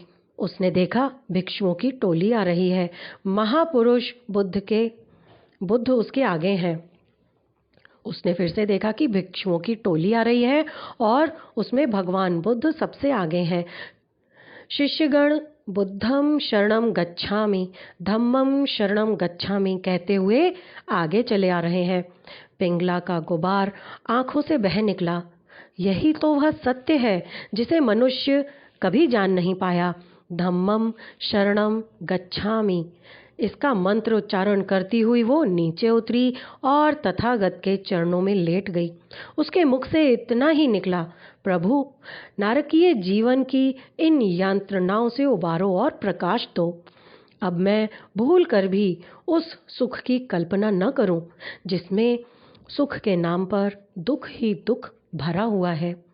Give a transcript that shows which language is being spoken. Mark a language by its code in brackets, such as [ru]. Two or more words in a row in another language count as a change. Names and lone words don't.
[hi] उसने देखा भिक्षुओं की टोली आ रही है। महापुरुष बुद्ध उसके आगे हैं। उसने फिर से देखा कि भिक्षुओं की टोली आ रही है और उसमें भगवान बुद्ध सबसे आगे हैं। शिष्यगण [pi] बुद्धम शरणम गच्छामि, धम्मम शरणम गच्छामि [hi] कहते हुए आगे चले आ रहे हैं। पिंगला का गुबार आंखों से बह निकला। यही तो वह सत्य है जिसे मनुष्य कभी जान नहीं पाया। [pi] धम्मम शरणम गच्छामि, [hi] इसका मंत्र उच्चारण करती हुई वो नीचे उतरी और तथागत के चरणों में लेट गई। उसके मुख से इतना ही निकला, प्रभु, नारकीय जीवन की इन यंत्रणाओं से उबारो और प्रकाश दो। अब मैं भूल कर भी उस सुख की कल्पना न करूं जिसमें सुख के नाम पर दुख ही दुख भरा हुआ है।